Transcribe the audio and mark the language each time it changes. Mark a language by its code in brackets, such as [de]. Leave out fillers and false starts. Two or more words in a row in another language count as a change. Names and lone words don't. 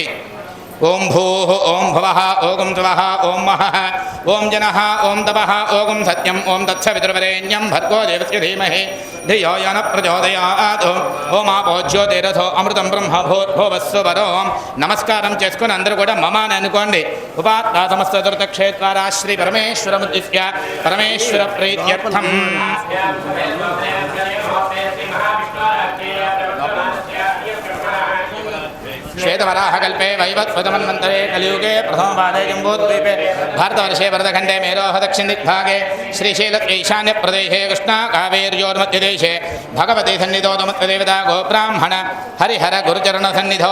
[sa] ఓం భూః ఓం భువః ఓం స్వః ఓం మహః ఓం జనః ఓం తపః ఓం సత్యం ఓం తత్సవితుర్వరేణ్యం భర్గో దేవస్య ధీమహి ధియో యో నః ప్రచోదయాత్. ఓం ఆపో జ్యోతిరథో అమృతం బ్రహ్మ భూర్భువస్సువరో. [te] నమస్కారం చేసుకుని అందరూ కూడా మమ అని అనుకోండి. [sa] ఉపాత్తా సమస్త దుర్తక్షేత్వారా శ్రీ పరమేశ్వరముద్దిశ్య పరమేశ్వర ప్రీత్యర్థం श्वेतवराहकल्पे वैवत्स्वतमन्वन्तरे कलियुगे प्रथमपादे जम्बूद्वीपे भारतवर्षे भरतखण्डे मेरोः दक्षिणदिग्भागे श्रीशैलईशान्यप्रदेशे कृष्णाकावेर्योर्मध्यदेशे भगवती सन्निधोदमत्वदेवता गोब्राह्मण हरिहर गुरुचरणसन्निधो